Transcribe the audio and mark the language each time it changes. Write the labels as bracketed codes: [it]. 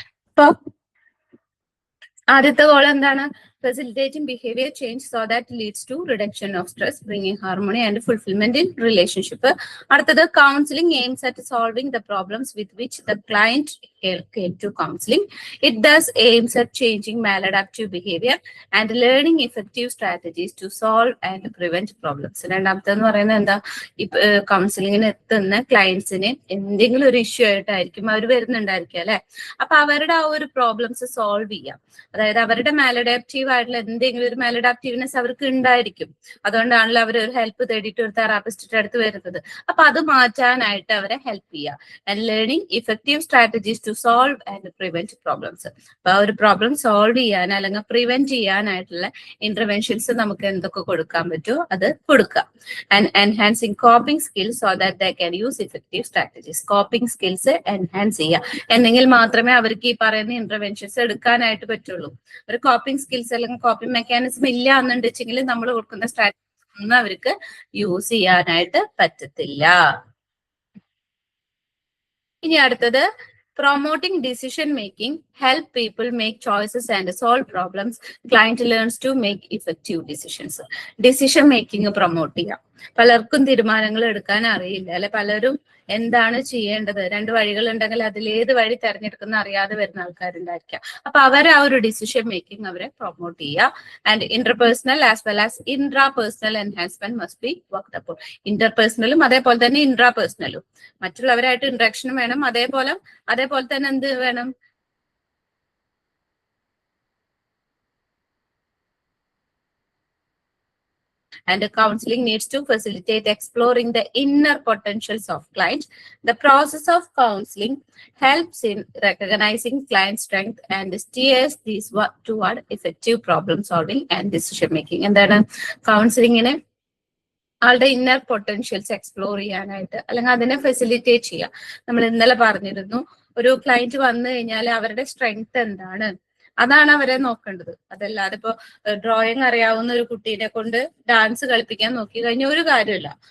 [ml] അപ്പൊ ആദ്യത്തെ ഗോൾ എന്താണ്? [en] Facilitating behaviour change so that leads to reduction of stress, bringing harmony and fulfilment in relationship. അടുത്തത് counselling aims at solving the problems with which the client came to counseling. It thus aims at changing maladaptive behavior and learning effective strategies to solve and prevent problems. [ml] രണ്ടാമത്തെന്ന് പറയുന്നത് എന്താ? കൗൺസിലിങ്ങിന് എത്തുന്ന ക്ലയൻസിന് എന്തെങ്കിലും ഒരു issue ആയിട്ടായിരിക്കും അവർ വരുന്നുണ്ടായിരിക്കും അല്ലെ. അപ്പൊ അവരുടെ ആ ഒരു പ്രോബ്ലംസ് സോൾവ് ചെയ്യാം. അതായത് അവരുടെ മാലഡാപ്റ്റീവ് ആയിട്ടുള്ള എന്തെങ്കിലും ഒരു മാലഡാപ്റ്റീവ്നെസ് അവർക്ക് ഉണ്ടായിരിക്കും. അതുകൊണ്ടാണല്ലോ അവർ ഒരു ഹെൽപ്പ് തേടിയിട്ട് ഒരു തെറാപ്പിസ്റ്റിന്റെ അടുത്ത് വരുന്നത്. അപ്പൊ അത് മാറ്റാനായിട്ട് അവരെ ഹെൽപ്പ് ചെയ്യുക. [en] And learning effective strategies to solve and prevent problems. [ml] അപ്പൊ ആ ഒരു പ്രോബ്ലം സോൾവ് ചെയ്യാൻ അല്ലെങ്കിൽ പ്രിവെന്റ് ചെയ്യാനായിട്ടുള്ള ഇന്റർവെൻഷൻസ് നമുക്ക് എന്തൊക്കെ കൊടുക്കാൻ പറ്റുമോ അത് കൊടുക്കാം. [en] And enhancing coping skills so that they can use effective strategies. [ml] Coping skills enhance ചെയ്യുക, എന്നെങ്കിൽ മാത്രമേ അവർക്ക് ഈ പറയുന്ന ഇന്റർവെൻഷൻസ് എടുക്കാനായിട്ട് പറ്റുള്ളൂ. ഒരു കോപ്പിംഗ് സ്കിൽസ് അല്ലെങ്കിൽ കോപ്പിംഗ് മെക്കാനിസം ഇല്ല എന്നുണ്ടെങ്കിൽ നമ്മൾ കൊടുക്കുന്ന സ്ട്രാറ്റജി ഒന്നും അവർക്ക് യൂസ് ചെയ്യാനായിട്ട് പറ്റത്തില്ല. ഇനി അടുത്തത് [en] promoting decision making, help people make choices and solve problems. Client learns to make effective decisions. Decision making promote ചെയ്യാം. [ml] പലർക്കും തീരുമാനങ്ങൾ എടുക്കാൻ അറിയില്ല അല്ലെ. പലരും എന്താണ് ചെയ്യേണ്ടത്, രണ്ട് വഴികൾ ഉണ്ടെങ്കിൽ അതിലേത് വഴി തെരഞ്ഞെടുക്കുന്ന അറിയാതെ വരുന്ന ആൾക്കാരുണ്ടായിരിക്കാം. അപ്പൊ അവരെ ആ ഒരു ഡിസിഷൻ മേക്കിംഗ് അവരെ പ്രൊമോട്ട് ചെയ്യുക. [en] And interpersonal as well as intrapersonal enhancement must be worked upon. [ml] ഇന്റർപേഴ്സണലും അതേപോലെ തന്നെ ഇൻട്രാപേഴ്സണലും മറ്റുള്ളവരായിട്ട് ഇന്ററാക്ഷൻ വേണം. അതേപോലെ തന്നെ എന്ത് വേണം? [en] And counseling needs to facilitate exploring the inner potentials of clients. The process of counseling helps in recognizing client strength and steers these toward effective problem solving and decision making. [ml] എന്താണ് കൗൺസിലിങ്ങിന്? ആളുടെ inner potentials explore ചെയ്യാനായിട്ട് അല്ലെങ്കിൽ അതിനെ facilitate ചെയ്യുക. നമ്മൾ ഇന്നലെ പറഞ്ഞിരുന്നു, ഒരു ക്ലയന്റ് വന്നു കഴിഞ്ഞാൽ അവരുടെ സ്ട്രെങ്ത് എന്താണ്, അതാണ് അവരെ നോക്കേണ്ടത്. അതല്ലാതെ ഇപ്പൊ ഡ്രോയിങ് അറിയാവുന്ന ഒരു കുട്ടീനെ കൊണ്ട് ഡാൻസ് കളിപ്പിക്കാൻ നോക്കി കഴിഞ്ഞാൽ ഒരു കാര്യമില്ല.